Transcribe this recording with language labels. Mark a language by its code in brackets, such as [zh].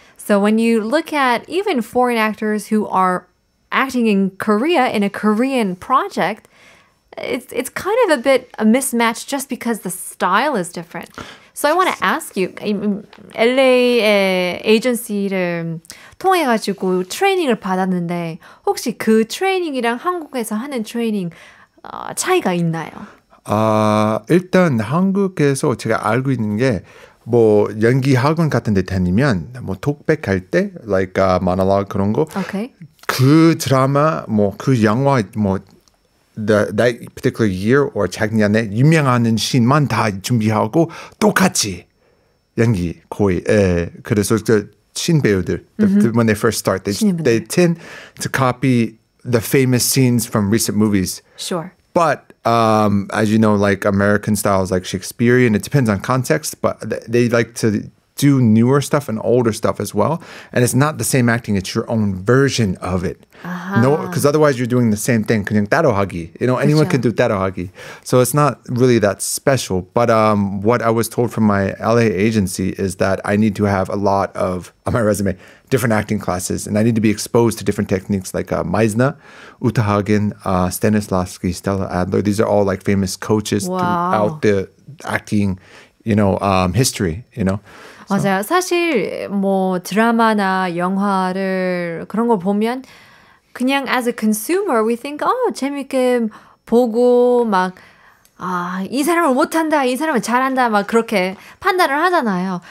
[en] So when you look at even foreign actors who are acting in Korea in a Korean project, it's kind of a bit a mismatch just because the style is different. So I want to ask you, [ko] LA의 에이전시를 통해가지고 트레이닝을 받았는데 혹시 그 트레이닝이랑 한국에서 하는 트레이닝 차이가 있나요? 일단 한국에서 제가 알고 있는 게 뭐 연기 학원 같은 데 다니면 뭐 독백할 때 [en] like monologue [ko] 그런 거 그 드라마 뭐 그 영화 뭐 [en] that particular year or [ko] 작년에 유명한 씬만 다 준비하고 똑같이 연기 거의 그래서 그 신배우들 [en] when they first start they tend to copy the famous scenes from recent movies. Sure. But as you know, like American style is like Shakespearean. It depends on context, but they like to do newer stuff and older stuff as well. And it's not the same acting; it's your own version of it. No, because otherwise you're doing the same thing. [ko] 그냥 따라하기. [en] You know, anyone can do 따라하기. So it's not really that special. But what I was told from my LA agency is that I need to have a lot of on my resume different acting classes, and I need to be exposed to different techniques like Meisner, Uta Hagen, Stanislavski, Stella Adler. These are all like famous coaches throughout the acting, history. [ko] 맞아요. 사실 뭐 드라마나 영화를 그런 거 보면 그냥 [en] as a consumer we think [ko] 재밌게 보고 막 이 사람은 못한다, 이 사람은 잘한다, 막 그렇게 판단을 하잖아요.